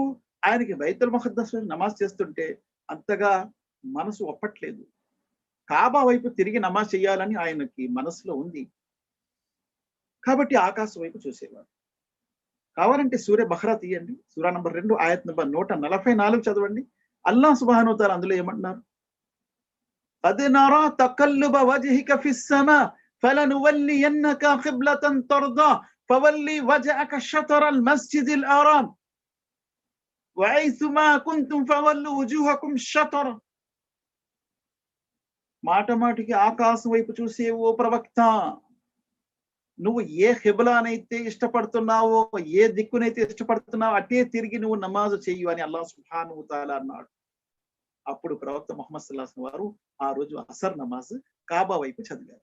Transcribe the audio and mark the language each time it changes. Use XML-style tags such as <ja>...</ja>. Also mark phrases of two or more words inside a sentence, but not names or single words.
<te>ఆయనకి బైతుల్ ముఖద్దస్ వైపు నమాజ్ చేస్తుంటే అంతగా మనసు ఒప్పట్లేదు. కాబా వైపు తిరిగి నమాజ్ చేయాలని ఆయనకి మనసులో ఉంది కాబట్టి ఆకాశం వైపు చూసేవారు. కావాలంటే సూర్య బహ్రా తీయండి, సూరా నంబర్ 2 ఆయత్ నంబర్ 144 చదవండి.</te> <ar>الله سبحانه وتعالى</ar> <te>అందులో ఏమంటున్నారు?</te> <ar>قد نرى تقلب وجهك في السماء فلنولينك قبلة ترضاه فولي وجهك شطر المسجد الحرام وحيثما كنتم فولوا وجوهكم شطره.</ar> <te>మాట మాటికి ఆకాశం వైపు చూసే ఓ ప్రవక్త, నువ్వు ఏ ఖిబ్లానైతే ఇష్టపడుతున్నావో, ఏ దిక్కునైతే ఇష్టపడుతున్నావో అటే తిరిగి నువ్వు నమాజు చెయ్యి అని</te> <ar>الله سبحانه وتعالى</ar> <te>అన్నాడు. అప్పుడు ప్రవక్త ముహమ్మద్</te> <ar>صلى الله عليه وسلم</ar> <te>వారు ఆ రోజు అసర్ నమాజ్ కాబా వైపు చదివారు.</te>